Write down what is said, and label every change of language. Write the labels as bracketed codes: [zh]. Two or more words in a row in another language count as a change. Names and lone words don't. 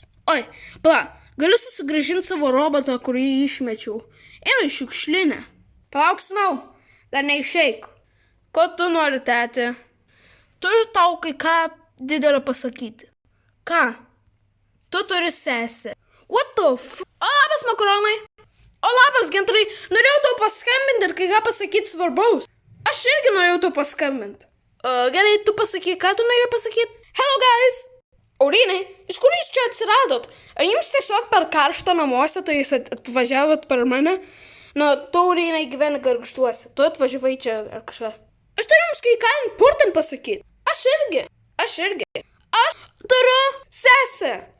[lt] Oi, galiu susigrąžinti savo robotą, kurį išmečiau. Einu į šiukšlinę. Palauk, sūnau, dar neišeik. Ko tu nori, tėti? Turiu tau kai ką didelio pasakyti. Ką? Tu turi sesę. [en] What the f... [lt] labas, makaronai. Labas, Gintarai. Norėjau tau paskambinti ir kai ką pasakyti svarbaus. Aš irgi norėjau tau paskambinti. Gerai, tu pasakyk, ką tu norėjai pasakyti? [en] Hello, guys. [lt] Aurynai, iš kur jūs čia atsiradot? Ar jums tiesiog per karštą namuose, tai jūs atvažiavot per mane? Tu, Aurynai, gyveni gargžduose. Tu atvažiavai čia ar kažką. Aš turiu jums kai ką important pasakyti. Aš irgi. Aš turiu sesę.